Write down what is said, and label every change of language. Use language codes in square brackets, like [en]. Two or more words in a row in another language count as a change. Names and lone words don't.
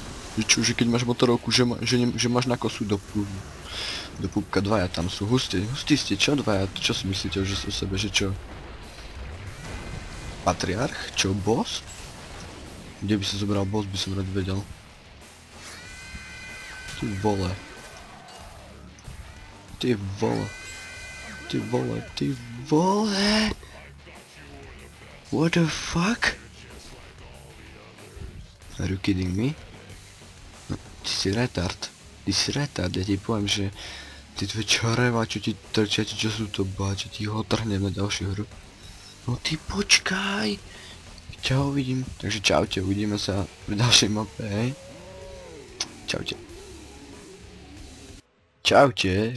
[sk] Že čo, že keď máš motorovku, že máš na kosu do púbka dvaja tam sú, hustí ste, čo dvaja, čo si myslíte že o sebe, že čo? Patriarch? Čo, boss? Kde by sa zobral boss, by som rád vedel. [cs] Ty vole. Ty vole. Ty vole, ty vole. [en] What the fuck? Are you kidding me? [sk] No, ty si retard. Ty si retard, ja ti poviem, že ty tvoje čareva, čo ti trčia, čo sú to báče, ti ho trhnem na ďalšiu hru. No ty počkaj. Čau, uvidím. Takže čaute, uvidíme sa v ďalšej mape, hej. Čaute. Čaute.